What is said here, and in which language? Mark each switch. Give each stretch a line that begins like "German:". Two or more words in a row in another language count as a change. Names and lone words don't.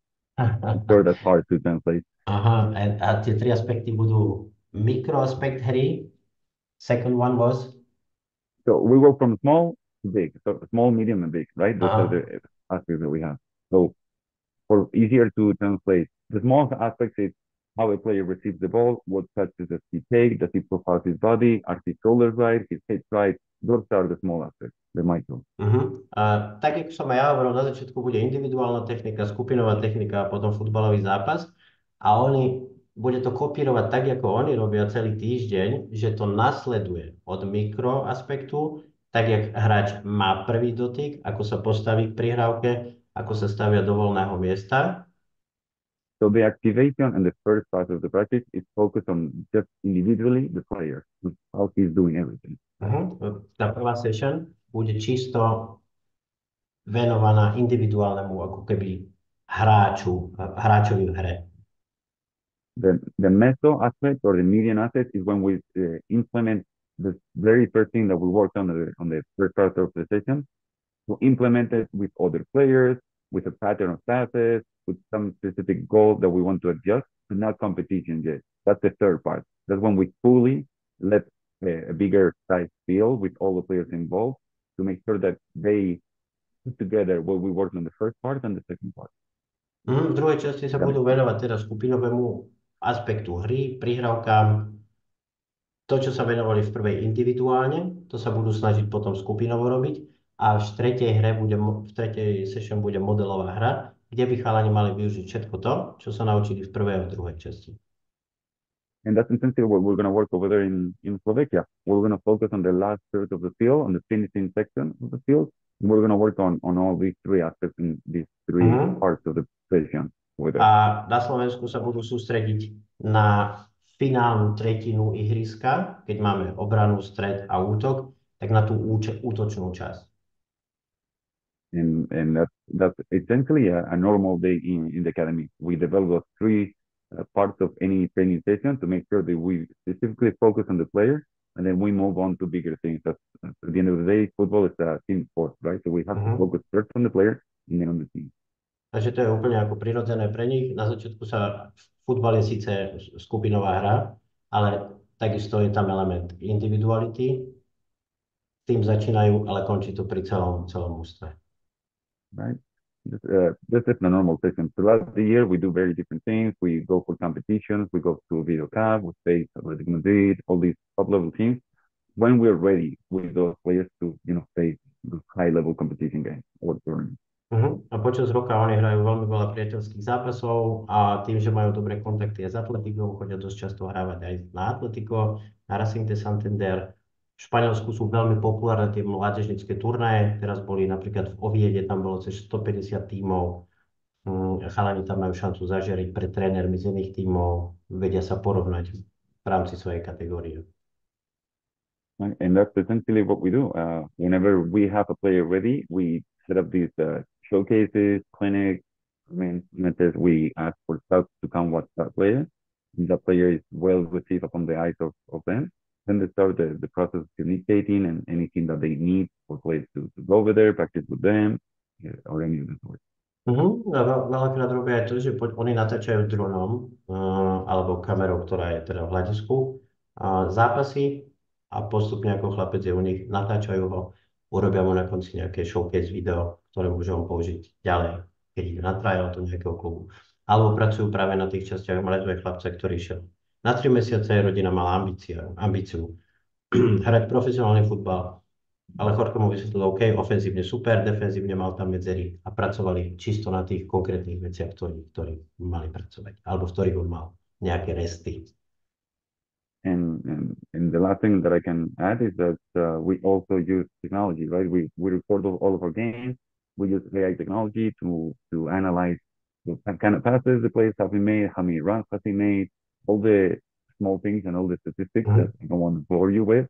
English: I'm sure that's hard to translate.
Slovak: Aha, a tie 3 aspekty budú mikroaspekt hry.
English: Second one was? So we go from small to big. So small, medium, and big, right? Those are the aspects that we have. So for easier to translate, the small aspect is how a player receives the ball, what touches does he take, does he profile his body, are his shoulders right, his head right. Those are the small aspects, the micro.
Slovak: Tak, ako som aj ja hovoril, na začiatku bude individuálna technika, skupinová technika a potom futbalový zápas. A bude to kopírovať tak, ako oni robia celý týždeň, že to nasleduje od mikroaspektu, tak jak hráč má prvý dotyk, ako sa postaví k prihrávke, ako sa stavia do voľného miesta.
English: So the activation and the first part of the practice is focused on just individually the player, how he's doing everything.
Slovak: Tá prvá session bude čisto venovaná individuálnemu ako keby hráčovi v hre.
English: The meso aspect or the median aspect is when we implement the very first thing that we worked on the first part of the session, to implement it with other players, with a pattern of passes, with some specific goal that we want to adjust, and not competition yet. That's the third part. That's when we fully let a bigger size field with all the players involved to make sure that they put together what we worked on the first part and the second part.
Slovak: V druhej časti sa budú venovať teda skupinovému aspektu hry, prihrávkam. To, čo sa venovali v prvej individuálne, to sa budú snažiť potom skupinovo robiť. A v tretej session bude modelová hra, kde by chalani mali využiť všetko to, čo sa naučili v prvej a v druhej časti.
English: And that's essentially what we're going to work over there in Slovakia. We're going to focus on the last third of the field, on the finishing section of the field. And we're going to work on all these three aspects in these three parts of the session over there.
Slovak: A na Slovensku sa budú sústrediť na finálnu tretinu ihriska, keď máme obranu, stred a útok, tak na tú útočnú časť.
English: And that's essentially a normal day in the academy. We develop those three parts of any training session to make sure that we specifically focus on the player, and then we move on to bigger things. At the end of the day, football is a team sport, right? So we have to focus first on the player and then on the team.
Slovak: Takže to je úplne ako prirodzené pre nich. Na začiatku futbal je síce skupinová hra, ale takisto je tam element individuality. Tým začínajú, ale končí to pri celom ústve.
English: Right. This is the normal session. Throughout the year, we do very different things. We go for competitions. We go to Video Cup. We face Atletico Madrid, all these top-level teams. When we're ready with those players to, face the high-level competition games or tournaments.
Slovak: A počas roka oni hrajú veľmi veľa priateľských zápasov a tým, že majú dobré kontakty aj s Atletikou, chodia dosť často hrávať aj na Atletico, na Racing de Santander. V Španielsku sú veľmi populárne tie mládežnícke turnaje. Teraz boli napríklad v Oviede, tam bolo cez 150 tímov. Chalani tam majú šancu zažiariť pred trénermi z iných tímov, vedia sa porovnať v rámci svojej kategórie.
English: And that's essentially what we do. Whenever we have a player ready, we set up these showcases, clinics. We ask for scouts to come watch that player. And that player is well received upon the eyes of them. Then they start the process of communicating and anything that they need for players to go over there, practice with them, or any of the sort.
Slovak: Veľakrát robia aj to, že oni natáčajú dronom alebo kamerou, ktorá je teda v hľadisku, zápasy a postupne ako chlapec je u nich, natáčajú ho, urobia mu na konci nejaké
English: showcase video,
Slovak: ktoré môže on použiť ďalej, keď ide na tryout do nejakého klubu. Alebo pracujú práve na tých častiach mladého chlapca, ktorý šiel. Na 3 mesiace rodina mala ambíciu hrať profesionálny futbal, ale Jorge mu vysvetlil, OK, ofenzívne super, defenzívne mal tam medzery a pracovali čisto na tých konkrétnych veciach, ktorí mali pracovať, alebo v ktorých on mal nejaké resty.
English: And the last thing that I can add is that we also use technology, right? We record all of our games. We use AI technology to analyze what kind of passes the players have been made, how many runs have been made, all the small things and all the statistics that I don't want to bore you with.